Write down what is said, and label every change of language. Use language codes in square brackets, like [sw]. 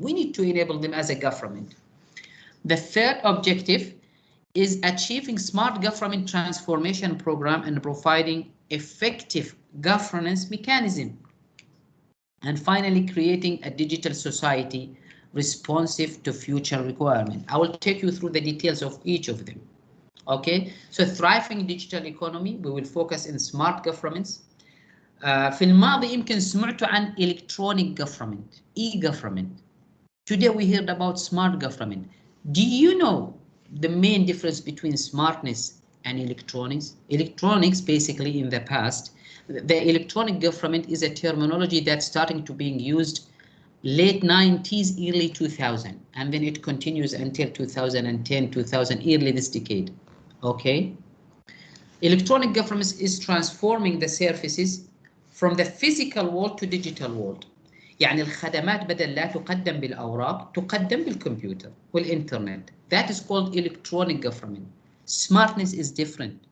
[en] We need to enable them as a government. The third objective is achieving smart government transformation program and providing effective governance mechanism. And finally, creating a digital society responsive to future requirements. I will take you through the details of each of them. Okay, so thriving digital economy, we will focus in smart governments, [ar] في الماضي يمكن سمعتوا عن electronic government, e-government. [en] Today we heard about smart government. Do you know the main difference between smartness and electronics? Electronics, basically in the past, the electronic government is a terminology that's starting to being used late 90s, early 2000, and then it continues until 2010, 2000, early this decade. Okay. Electronic government is transforming the services from the physical world to digital world. [ar] يعني الخدمات بدل لا تقدم بالأوراق تقدم بالكمبيوتر والإنترنت. [en] That is called electronic government. Smartness is different.